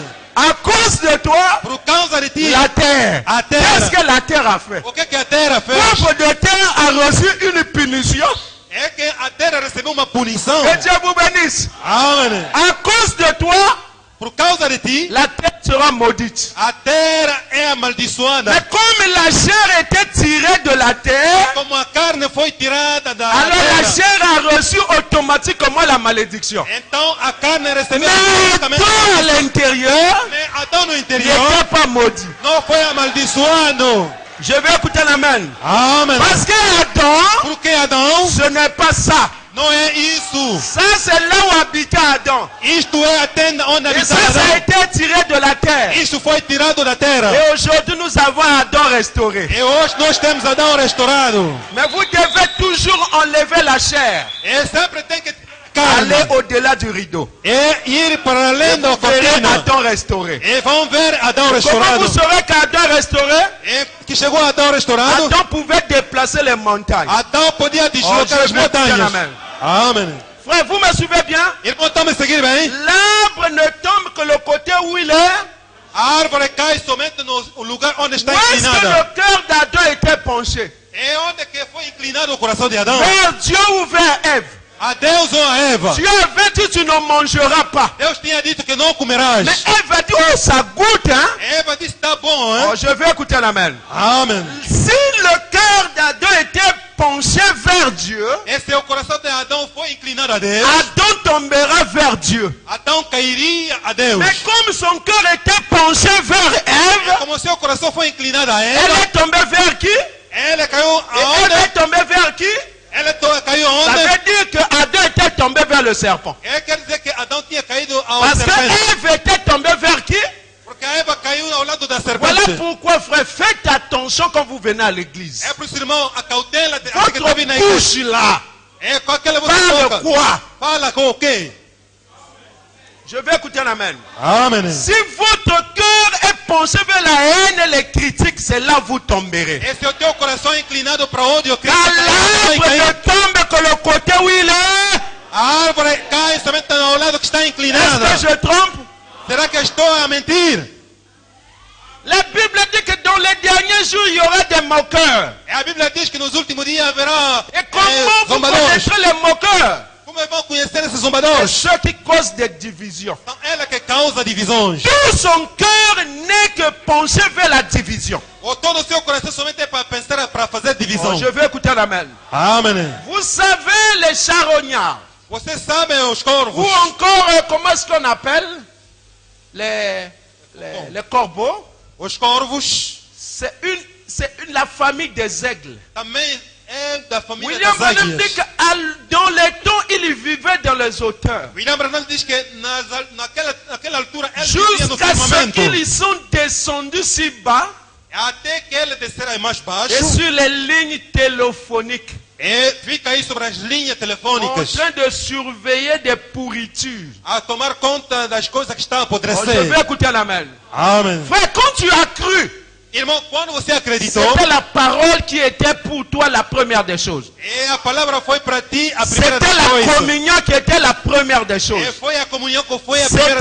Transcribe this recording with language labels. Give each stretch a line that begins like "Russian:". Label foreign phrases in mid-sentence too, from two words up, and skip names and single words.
French: À cause de toi,
Portuguese: Por causa de ti,
French: la terre.
Portuguese: a
French: Qu'est-ce
Portuguese: terra.
French: que la terre a fait?
Portuguese: O que a terra fez?
French: L'œuvre de terre a reçu une punition.
Portuguese: É que a terra recebeu uma punição.
French: Que Dieu vous bénisse.
Portuguese: Amém.
French: À cause de toi,
Portuguese: Por causa de ti,
French: la terre sera maudite.
Portuguese: a terra é amaldiçoada.
French: Mais comme la chair était tirée de la terre,
Portuguese: Como a carne foi tirada da
French: alors la
Portuguese: terra,
French: chair a reçu automatiquement la malédiction.
Portuguese: então a carne recebeu
French: Mais
Portuguese: automaticamente.
French: toi à l'intérieur,
Portuguese: Mas Adão no
French: il
Portuguese: interior
French: n'était pas maudit.
Portuguese: não foi amaldiçoado.
French: Je vais écouter l'amen.
Portuguese: Amém.
French: Parce que Adam,
Portuguese: Porque Adão
French: ce n'est pas ça.
Portuguese: não é isso.
French: Ça, c'est là où habitait Adam.
Portuguese: Isto é a tenda onde
French: Et ça,
Portuguese: habitava
French: ça a
Portuguese: Adão.
French: été tiré de la terre.
Portuguese: Isso foi tirado da terra.
French: Et aujourd'hui, nous avons Adam restauré.
Portuguese: E hoje nós temos Adão restaurado.
French: Mais vous devez toujours enlever la chair.
Portuguese: E sempre tem que
French: Aller
Portuguese: carne.
French: au-delà du rideau.
Portuguese: E ir para além da
French: Vous verrez
Portuguese: cortina.
French: Adam restauré.
Portuguese: E vão ver Adão
French: Comment
Portuguese: restaurado.
French: vous saurez qu'Adam restauré?
Portuguese: E que chegou Adão restaurado.
French: Adam pouvait déplacer les montagnes.
Portuguese: Adão podia deslocar
French: Oh,
Portuguese: as
French: je vais écouter
Portuguese: montanhas.
French: l'amen.
Portuguese: Amém.
French: Frère, vous me suivez bien?
Portuguese: Irmão, estão me seguir bem?
French: L'arbre ne tombe que le côté où il est.
Portuguese: A árvore cai somente no lugar onde está
French: Où est-ce que
Portuguese: inclinada.
French: le cœur d'Adam était penché?
Portuguese: É onde que foi inclinado o coração de Adão.
French: Vers Dieu ou vers Ève?
Portuguese: A Deus ou a Eva?
French: Dieu avait dit tu ne mangeras pas.
Portuguese: Deus tinha dito que não comerás.
French: Mais Ève a dit oh ça goûte hein.
Portuguese: Eva disse, tá bom,
French: hein? Oh, je vais écouter l'amen.
Portuguese: Amém.
French: Si le cœur d'Adam était penché vers Dieu,
Portuguese: Esse é o coração de Adão foi inclinado a Deus.
French: Adam tombera vers Dieu.
Portuguese: Adão cairia a Deus.
French: Mais comme son cœur était penché vers Ève,
Portuguese: Como seu coração foi inclinado a
French: elle
Portuguese: Eva,
French: est tombée vers qui? Et
Portuguese: ela caiu
French: Ève
Portuguese: aonde?
French: est tombée vers qui?
Portuguese: Ela caiu
French: Ça
Portuguese: aonde?
French: veut dire que Adam était tombé vers le serpent.
Portuguese: Quer dizer que Adão tinha caído ao
French: Parce que
Portuguese: serpente.
French: Ève était tombée vers qui?
Portuguese: Porque a Eva caiu ao lado da
French: Voilà
Portuguese: serpente.
French: pourquoi, frère, faites attention quand vous venez à l'église.
Portuguese: É por isso, irmão, a cautela de assim que
French: Votre
Portuguese: tá vindo na igreja.
French: bouche là,
Portuguese: É com aquela boca
French: parle
Portuguese: louca.
French: quoi?
Portuguese: Fala com o quê?
French: Je vais écouter un amen.
Portuguese: Amém.
French: Si votre cœur est penché vers la haine et les critiques, c'est c'est là vous tomberez.
Portuguese: E se o teu coração é inclinado para onde o
French: Car
Portuguese: Cristo vai
French: l'arbre ne
Portuguese: cair.
French: tombe que le côté où il est.
Portuguese: A árvore cai somente ao lado que está inclinada.
French: Est-ce que je trompe?
Portuguese: Será que estou a mentir?
French: La Bible dit que dans les derniers jours, il y aura des moqueurs.
Portuguese: E a Bíblia diz que nos últimos dias haverá
French: Et comment vous
Portuguese: zombadores.
French: connaîtrez les moqueurs?
Portuguese: Como vão conhecer esses
French: C'est
Portuguese: zombadores?
French: ceux qui causent des divisions.
Portuguese: São elas que causam divisões.
French: Tout son cœur n'est que penché vers la division.
Portuguese: Ou todo o seu coração somente é para pensar, para fazer divisão.
French: Oh, je vais écouter l'amen.
Portuguese: Amém.
French: Vous savez les charognards.
Portuguese: Vocês sabem os
French: Ou
Portuguese: corvos.
French: encore, comment est-ce qu'on appelle les corbeaux?
Portuguese: Os corvos
French: La famille des aigles.
Portuguese: também é da família
French: William
Portuguese: das
French: Branham dit
Portuguese: águias.
French: que dans les temps, il vivait dans les hauteurs.
Portuguese: William Branham diz que naquela altura ele vivia no
French: Jusqu'à ce
Portuguese: firmamento.
French: qu'ils sont descendus si bas
Portuguese: Até que ele descer mais
French: et
Portuguese: baixo.
French: sur les lignes téléphoniques.
Portuguese: E fica aí sobre as linhas
French: En
Portuguese: telefônicas.
French: train de surveiller des pourritures.
Portuguese: A tomar conta das coisas que estão a
French: Oh, je
Portuguese: apodrecer.
French: vais écouter l'amen.
Portuguese: Amém.
French: Frère, quand tu as cru,
Portuguese: Irmão, quando você acreditou,
French: c'était la parole qui était pour toi la première des choses.
Portuguese: e a palavra foi para ti a primeira
French: C'était
Portuguese: das
French: la
Portuguese: coisas.
French: communion qui était la première des
Portuguese: E
French: choses.
Portuguese: foi a comunhão que foi a primeira